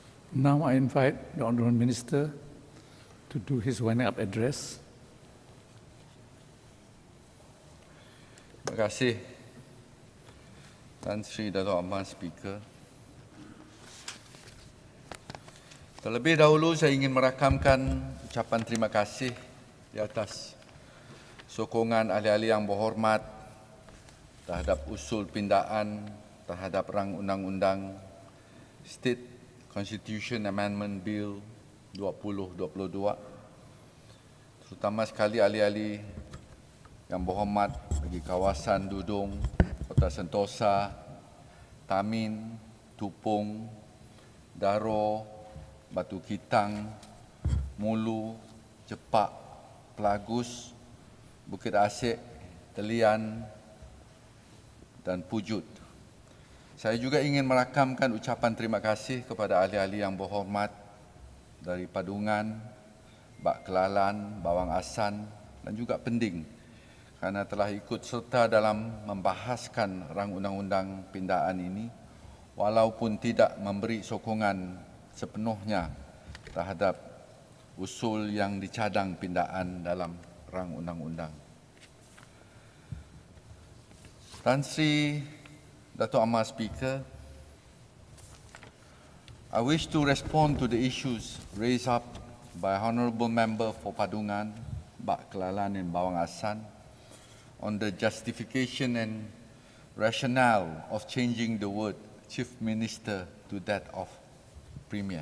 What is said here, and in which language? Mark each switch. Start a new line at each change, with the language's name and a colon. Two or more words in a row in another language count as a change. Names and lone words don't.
English: Now I invite the Honourable Minister to do his winding-up address.
Malay: Terima kasih, Tan Sri Dato' Amar Speaker. Terlebih dahulu saya ingin merakamkan ucapan terima kasih di atas sokongan ahli-ahli yang berhormat terhadap usul pindaan terhadap rang undang-undang State Constitution Amendment Bill 2022, terutama sekali ahli-ahli yang berhormat bagi kawasan Dudung, Kota Sentosa, Tamin, Tupung, Daro, Batu Kitang, Mulu, Cepak, Pelagus, Bukit Asik, Telian, dan Pujut. Saya juga ingin merakamkan ucapan terima kasih kepada ahli-ahli yang berhormat dari Padungan, Bak Kelalan, Bawang Asan dan juga Pending kerana telah ikut serta dalam membahaskan rang undang-undang pindaan ini walaupun tidak memberi sokongan sepenuhnya terhadap usul yang dicadang pindaan dalam rang undang-undang.
English: Tan Sri Dato' Amar Speaker, I wish to respond to the issues raised up by Honourable Member for Padungan, Bak Kelalan and Bawang Asan on the justification and rationale of changing the word Chief Minister to that of Premier.